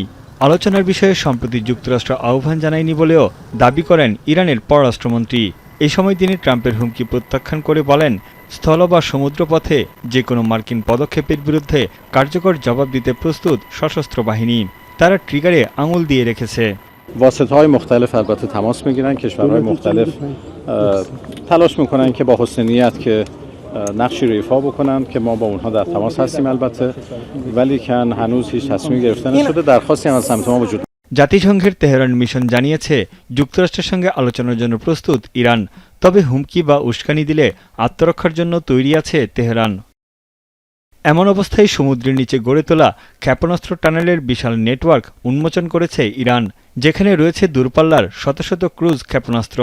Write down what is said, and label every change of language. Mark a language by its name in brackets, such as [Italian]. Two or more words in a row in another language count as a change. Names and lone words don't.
[Bangla] আলোচনার বিষয়ে সম্প্রতি যুক্তরাষ্ট্র আহ্বান জানায়নি বলেও দাবি করেন ইরানের পররাষ্ট্রমন্ত্রী। এই সময় তিনি ট্রাম্পের হুমকি প্রত্যাখ্যান করে বলেন, স্থল বা সমুদ্রপথে যে কোনো মার্কিন পদক্ষেপের বিরুদ্ধে কার্যকর জবাব দিতে প্রস্তুত সশস্ত্র বাহিনী। তারা ট্রিগারে আঙুল দিয়ে রেখেছে। [Persian] واسطه‌های مختلف البته تماس میگیرن، کشورهای مختلف تلاش میکنن که با حسن نیت که نقشی رو ایفا بکنن که ما با اونها در تماس هستیم البته، ولی کن هنوز هیچ تصمیمی گرفته نشده، درخواستی هم از سمت ما وجود [Bangla] জাতিসংঘের তেহরান মিশন জানিয়েছে, যুক্তরাষ্ট্রের সঙ্গে আলোচনার জন্য প্রস্তুত ইরান, তবে হুমকি বা উস্কানি দিলে আত্মরক্ষার জন্য তৈরি আছে তেহরান। এমন অবস্থায় সমুদ্রের নিচে গড়ে তোলা ক্ষেপণাস্ত্র টানেলের বিশাল নেটওয়ার্ক উন্মোচন করেছে ইরান, যেখানে রয়েছে দূরপাল্লার শত শত ক্রুজ ক্ষেপণাস্ত্র।